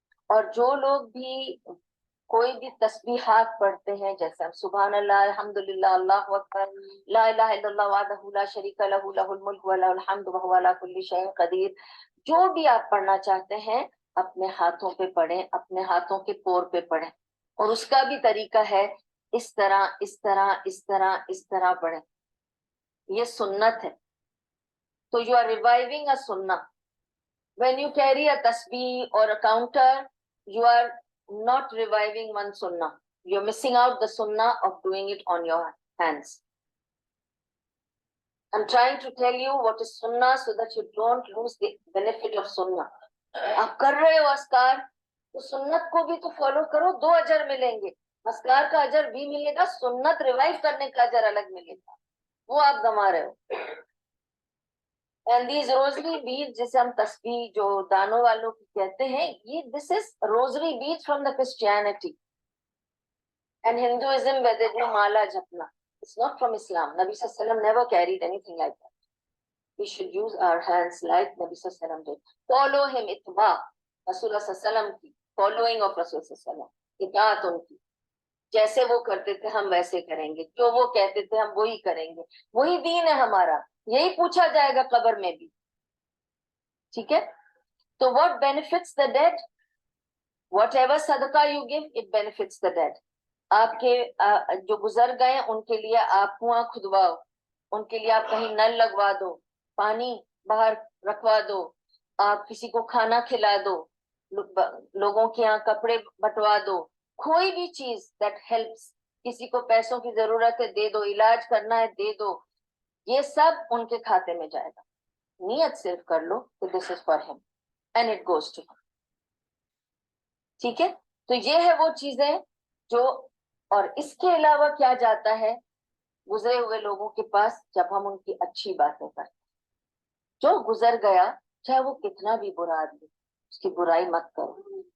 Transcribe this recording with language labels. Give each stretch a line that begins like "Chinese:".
Urdu: اور جو لوگ بھی کوئی بھی تسبیحات پڑھتے ہیں، جیسے ہم سبحان اللہ، الحمدللہ، اللہ اکبر،
Arabic: لا الہ الا اللہ وحدہ لا شریک لہ لہ الملک ولہ الحمد وہو علی کل شیء قدیر،
Urdu: جو بھی آپ پڑھنا چاہتے ہیں اپنے ہاتھوں پہ پڑھیں، اپنے ہاتھوں کے پور پہ پڑھیں. اور اس کا بھی طریقہ ہے اس طرح اس طرح اس طرح اس طرح پڑھیں. یہ سنت ہے.
English: So you are reviving a sunnah. When you carry a tasbih or a counter, you are not reviving one sunnah. You're missing out the sunnah of doing it on your hands. I'm trying to tell you what is sunnah so that you don't lose the benefit of sunnah.
Urdu: آپ کر رہے ہو اذکار تو سنت کو بھی تو follow کرو، 2 اجر ملیں گے. اذکار کا اجر بھی ملے گا، سنت ریوائو کرنے کا اجر الگ ملے گا، وہ آپ گنوا رہے ہو.
English: And these rosary beads
Urdu: جسے ہم تسبیح جو دانوں والوں کی کہتے ہیں، یہ
English: this is rosary beads from the Christianity and Hinduism where they do mala japna. It's not from Islam. Nabi sallallahu alaihi wasallam never carried anything like that. We should use our hands like Nabi sallallahu alaihi wasallam did. Follow him,
Urdu: itba Rasulullah sallallahu alaihi wasallam ki,
English: following of Rasul sallallahu alaihi wasallam,
Urdu: itaat unki. جیسے وہ کرتے تھے ہم ویسے کریں گے، جو وہ کہتے تھے ہم وہی کریں گے. وہی دین ہے ہمارا، یہی پوچھا جائے گا قبر میں بھی. ٹھیک ہے؟ تو
English: what benefits the dead? Whatever صدقہ you give, it benefits the dead.
Urdu: آپ کے جو گزر گئے ان کے لیے آپ کنواں کھدواؤ، ان کے لیے آپ کہیں نل لگوا دو، پانی باہر رکھوا دو، آپ کسی کو کھانا کھلا دو، لوگوں کے یہاں کپڑے بٹوا دو، کوئی بھی چیز
English: that helps.
Urdu: کسی کو پیسوں کی ضرورت ہے دے دو، علاج کرنا ہے دے دو، یہ سب ان کے کھاتے میں جائے گا. نیت صرف کر لو کہ
English: this is for him and it goes to him.
Urdu: ٹھیک ہے؟ تو یہ ہے وہ چیزیں جو، اور اس کے علاوہ کیا جاتا ہے گزرے ہوئے لوگوں کے پاس جب ہم ان کی اچھی باتیں کرتے ہیں. جو گزر گیا چاہے وہ کتنا بھی برا آدمی، اس کی برائی مت کرو.